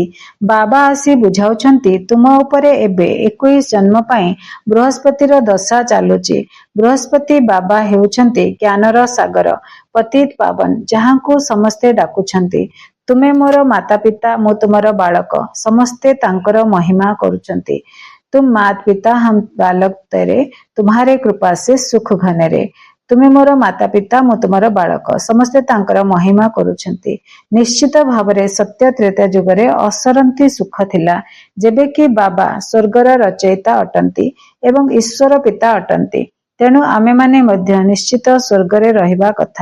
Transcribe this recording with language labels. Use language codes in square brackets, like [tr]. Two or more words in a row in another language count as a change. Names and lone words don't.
[or] ବାବା ଆସି ବୁଝାଉଛନ୍ତି ତୁମ ଉପରେ ଏବେ 21 ଜନ୍ମ ପାଇଁ ବୃହସ୍ପତିର ଦଶା ଚାଲୁଛି। ବୃହସ୍ପତି ବାବା ହେଉଛନ୍ତି ଜ୍ଞାନର ସାଗର, ପତିତ ପାବନ, ଯାହାଙ୍କୁ ସମସ୍ତେ ଡାକୁଛନ୍ତି। ତୁମେ ମୋର ମାତା ପିତା, ମୁଁ ତୁମର ବାଳକ, ସମସ୍ତେ ତାଙ୍କର ମହିମା କରୁଛନ୍ତି। [hi] तुम मात पिता हम बालक तेरे, तुम्हारे कृपा से सुख घनेरे। [or] ତୁମେ ମୋର ମାତା ପିତା, ମୁଁ ତୁମର ବାଳକ। ସମସ୍ତେ ତାଙ୍କର ମହିମା କରୁଛନ୍ତି। ନିଶ୍ଚିତ ଭାବରେ ସତ୍ୟ ତ୍ରେତା ଯୁଗରେ ଅସରନ୍ତି ସୁଖ ଥିଲା, ଯେବେକି ବାବା ସ୍ୱର୍ଗର ରଚୟିତା ଅଟନ୍ତି ଏବଂ ଈଶ୍ୱର ପିତା ଅଟନ୍ତି। ତେଣୁ ଆମେମାନେ ମଧ୍ୟ ନିଶ୍ଚିତ ସ୍ୱର୍ଗରେ ରହିବା କଥା।